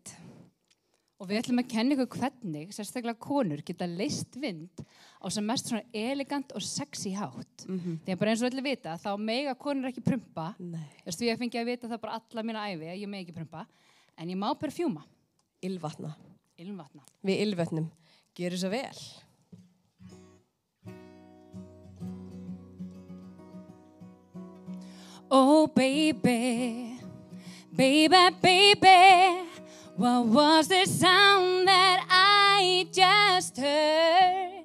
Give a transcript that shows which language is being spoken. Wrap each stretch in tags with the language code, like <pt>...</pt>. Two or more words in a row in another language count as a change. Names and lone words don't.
<is>Og við ætlum að kenna ykkur hvernig, sérstaklega konur, geta leyst vind á sem mest svona elegant og sexy hátt. Því að bara eins og allir vita, þá mega konur ekki prumpa. Nei. Þess að ég fengi að vita það bara alla mína ævi, að ég megi ekki prumpa. En ég má perfjúma. Ylvatna. Ilmvatna. Við ylvötnum. Gjörðu svo vel.</is> <en>Oh baby, baby, baby, what was the sound that I just heard?</en>